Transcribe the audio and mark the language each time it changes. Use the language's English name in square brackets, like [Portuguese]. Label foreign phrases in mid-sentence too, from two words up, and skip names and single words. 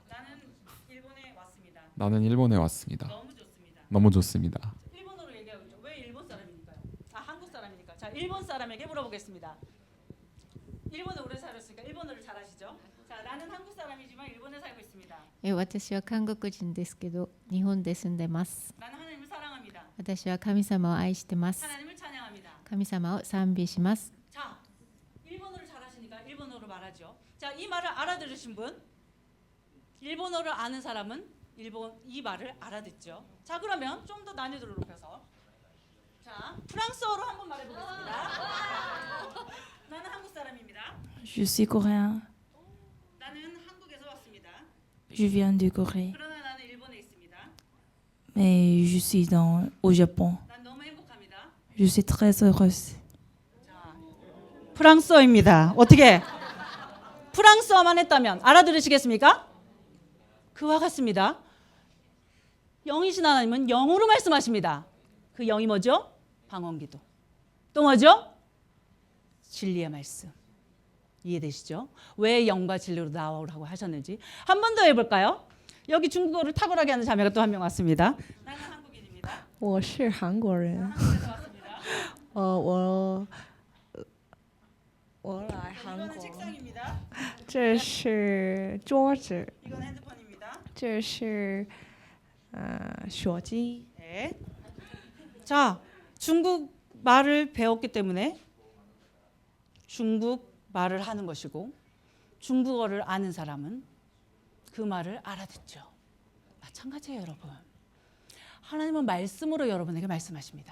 [Korean] 나는 일본에 왔습니다. 나는 일본에 왔습니다. 너무 좋습니다. 너무 좋습니다. 일본어로 얘기하고 있죠. 왜 일본 사람이니까요? 아, 한국 사람이니까. 자, 일본 사람에게 물어보겠습니다. 일본에 오래 살았으니까 일본어를 잘하시죠? 자, 나는 한국 사람이지만 일본에 살고 있습니다. [Japanese] 私は韓国人ですけど日本で住んでます。 [Korean] 나는 하나님을 사랑합니다. [Japanese] 私は神様を愛してます。 [Korean] 하나님을 찬양합니다. [Japanese] 神様を賛美します。 [Korean] 자, 일본어를 잘하시니까 일본어로 말하죠. 자, 이 말을 알아들으신 분, 일본어를 아는 사람은 이 말을 알아듣죠. 자, 그러면 좀 더 난이도를 높여서, 자, 프랑스어로 한번 말해보겠습니다. 나는 한국 사람입니다. [French] Je suis coréen. [Korean] 나는 한국에서 왔습니다. [French] Je viens de Corée. [Korean] 그러나 나는 일본에 있습니다. [French] Mais je suis au Japon. [Korean] 난 너무 행복합니다. [French] Je suis très heureuse. [Korean] 프랑스어입니다. 어떻게? 프랑스어만 했다면 알아들으시겠습니까? 그와 같습니다. 영이신 하나님은 영으로 말씀하십니다. 그 영이 뭐죠? 방언기도. 또 뭐죠? 진리의 말씀. 이해되시죠? 왜 영과 진리로 나오라고 하셨는지 한 번 더 해볼까요? 여기 중국어를 탁월하게 하는 자매가 또 한 명 왔습니다. 나는 한국인입니다. [Chinese] 我是韩国人， [Korean] 한국에서 왔습니다. [Chinese] 我来韩 [Korean] 이거는 [Chinese] 国， [Korean] 책상입니다. [Chinese] 这是桌子， [Korean] 이건 핸드폰입니다. [Chinese] 这是手机。 [Korean] 네. 자, 중국 말을 배웠기 때문에 중국 말을 하는 것이고 중국어를 아는 사람은 그 말을 알아듣죠. 마찬가지예요, 여러분. 하나님은 말씀으로 여러분에게 말씀하십니다.